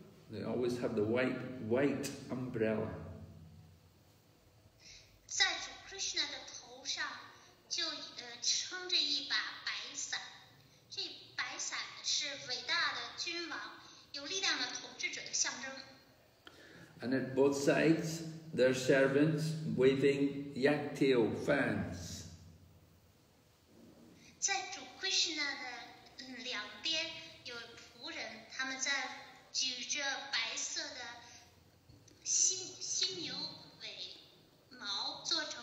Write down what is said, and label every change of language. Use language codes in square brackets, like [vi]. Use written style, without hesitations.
[en] They always have the white umbrella. [zh] 在主 Krishna 的头上就撑着一把白伞，这白伞是伟大的君王、有力量的统治者的象征。 [en] And at both sides, there are servants waving yak-tail fans. [zh] 在主 Krishna 的两边有仆人，他们在举着白色的犀牛尾毛做